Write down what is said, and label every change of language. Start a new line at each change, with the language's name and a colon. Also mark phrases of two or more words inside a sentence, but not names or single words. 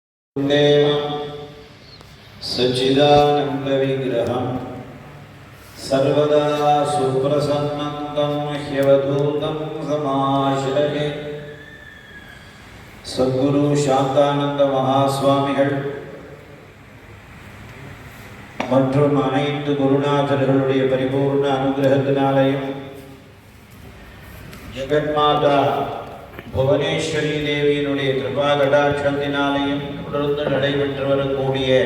Sanskrit: देवं सच्चिदानन्दविग्रहं सर्वदा सुप्रसन्नं ह्यवधूतं समाश्रये सद्गुरु शांतानंद महास्वामिகள்
Tamil: மற்றும் அனைத்து குருநாதர்களுடைய பரிபூர்ண அனுகிரகத்தினாலேயும் ஜெகன்மாதா புவனேஸ்வரி தேவியினுடைய கிருபா கடாட்சத்தினாலேயும் தொடர்ந்து நடைபெற்று வரக்கூடிய